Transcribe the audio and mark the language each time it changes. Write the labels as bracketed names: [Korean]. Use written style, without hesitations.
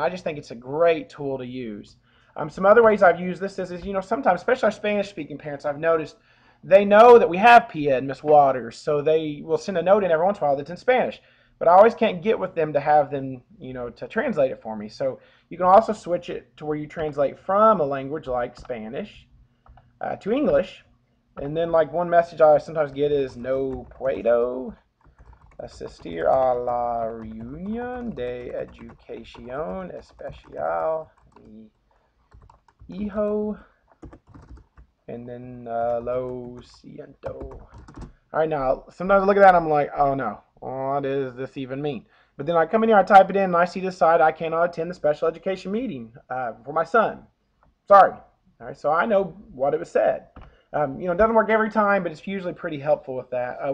[English] And I just think it's a great tool to use. Some other ways I've used this is sometimes, especially our Spanish-speaking parents, I've noticed they know that we have Pia and Miss Waters, so they will send a note in every once in a while that's in Spanish. But I always can't get with them to have them, to translate it for me. So you can also switch it to where you translate from a language like Spanish to English. And then like one message I sometimes get is [Spanish] no puedo asistir a la reunión de educación especial mi hijo, [English] and then [Spanish] lo siento. [English] All right, now sometimes I look at that and I'm like, oh no, what does this even mean? But then I come in here, I type it in, and I see this side, I cannot attend the special education meeting for my son. Sorry. All right, so I know what it was said. It doesn't work every time, but it's usually pretty helpful with that.